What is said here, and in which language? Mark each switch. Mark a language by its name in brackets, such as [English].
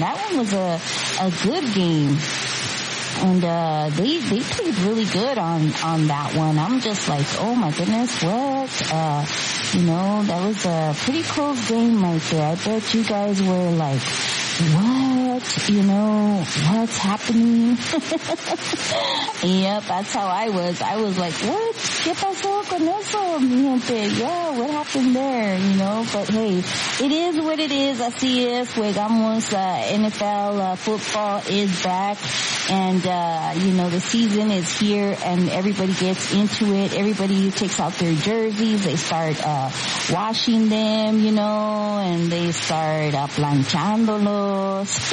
[English] That one was a good game. And they played really good on that one. I'm just like, oh my goodness, what? You know, that was a pretty close game right there. I bet you guys were like, what? You know, what's happening? Yep, that's how I was. I was like, what? [Spanish] ¿Qué pasó con eso, mi gente? [English] Yeah, what happened there? You know, but hey, it is what it is. [Spanish] Así es, jugamos [English] NFL football is back. And, you know, the season is here and everybody gets into it. Everybody takes out their jerseys. They start washing them, you know, and they start planchándolos.